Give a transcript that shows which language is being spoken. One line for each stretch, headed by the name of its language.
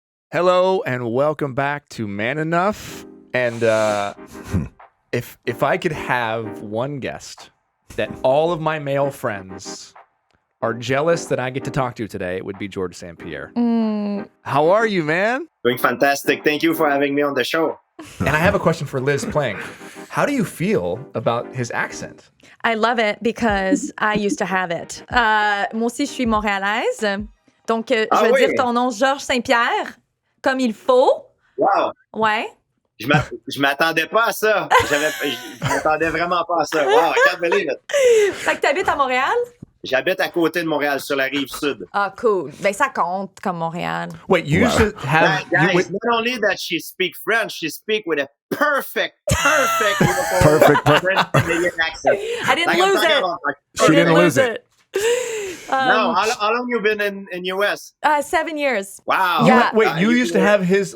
English: Hello and welcome back to Man Enough. And if I could have one guest that all of my male friends are jealous that I get to talk to today, it would be Georges St-Pierre. How are you, man? Doing fantastic. Thank you for having me on the show. And I have a question for Liz Plank. How do you feel about his accent? I love it because I used to have it.
French: Moi aussi, je suis montréalaise. Donc, je veux dire ton nom, Georges St-Pierre, comme il faut.
English: Wow.
French: Ouais. Je m'attendais pas à ça. Je m'attendais vraiment pas à ça.
English: Wow, I can't believe it.
French: Fait que t'habites à Montréal? J'habite à côté de Montréal, sur la rive sud. Ah, cool. Ben, ça compte comme Montréal.
English: Wait, you used to have... Guys, not only that she speak French, she speak with a perfect Perfect. French Canadian accent. I didn't lose it. She didn't lose it. No, how long you been in US? 7 years. Wow. Yeah. Wait, you used to have his...